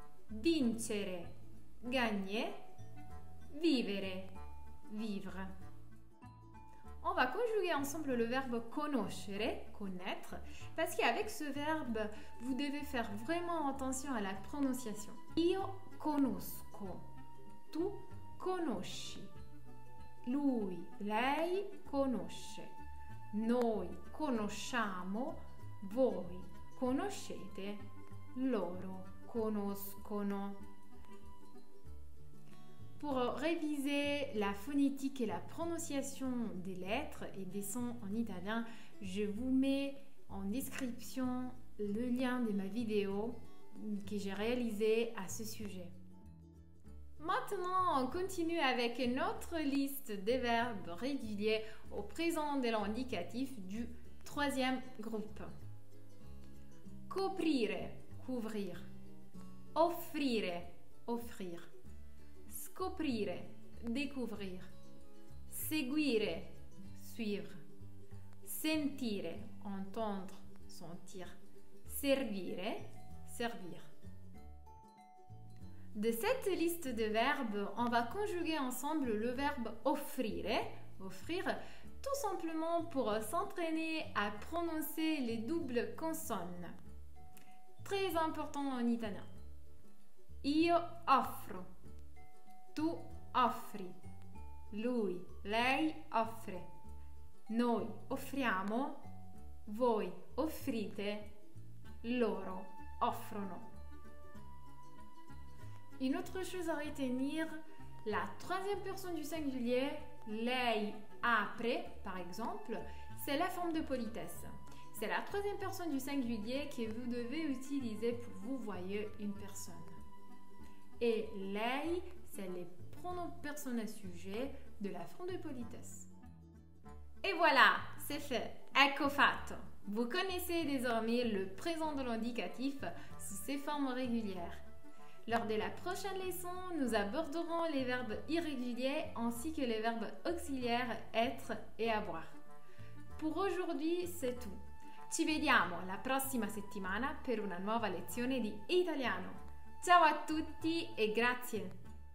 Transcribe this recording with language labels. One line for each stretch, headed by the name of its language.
French: Vincere, gagner. Vivere, vivre. On va conjuguer ensemble le verbe conoscere, connaître, parce qu'avec ce verbe, vous devez faire vraiment attention à la prononciation.
Italian: Io conosco, tu conosci, lui, lei conosce, noi conosciamo, voi conoscete, loro conoscono.
French: Pour réviser la phonétique et la prononciation des lettres et des sons en italien, je vous mets en description le lien de ma vidéo que j'ai réalisée à ce sujet. Maintenant, on continue avec notre liste des verbes réguliers au présent de l'indicatif du troisième groupe. Coprire, couvrir. Offrire, offrir. Scoprire, découvrir. Seguire, suivre. Sentire, entendre, sentir. Servire, servir. De cette liste de verbes, on va conjuguer ensemble le verbe offrire, offrir, tout simplement pour s'entraîner à prononcer les doubles consonnes. Très important en italien.
Italian: Io offro. Tu offri, lui, lei offre, noi offriamo, voi offrite, loro offrono.
French: Une autre chose à retenir, la troisième personne du singulier,
Italian: lei apre
French: par exemple, c'est la forme de politesse. C'est la troisième personne du singulier que vous devez utiliser pour vous voyer une personne. Et lei, c'est les pronoms personnels sujets de la forme de politesse. Et voilà, c'est fait.
Italian: Ecco fatto.
French: Vous connaissez désormais le présent de l'indicatif sous ses formes régulières. Lors de la prochaine leçon, nous aborderons les verbes irréguliers ainsi que les verbes auxiliaires être et avoir. Pour aujourd'hui, c'est tout.
Italian: Ci vediamo la prossima settimana per una nuova lezione di italiano. Ciao a tutti e grazie!